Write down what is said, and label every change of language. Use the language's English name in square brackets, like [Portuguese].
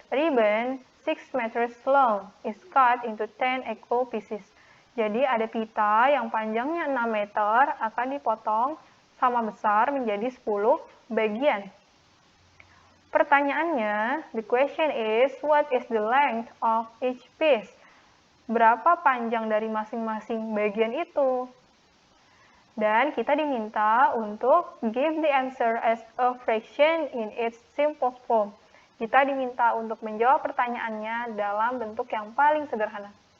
[English] Ribbon 6 meters long is cut into 10 equal pieces. [Indonesian] Jadi ada pita yang panjangnya 6 meter akan dipotong sama besar menjadi 10 bagian. Pertanyaannya, [English] the question is, what is the length of each piece? [Indonesian] Berapa panjang dari masing-masing bagian itu? Dan kita diminta untuk [English] give the answer as a fraction in its simplest form. [Indonesian] Kita diminta untuk menjawab pertanyaannya dalam bentuk yang paling sederhana.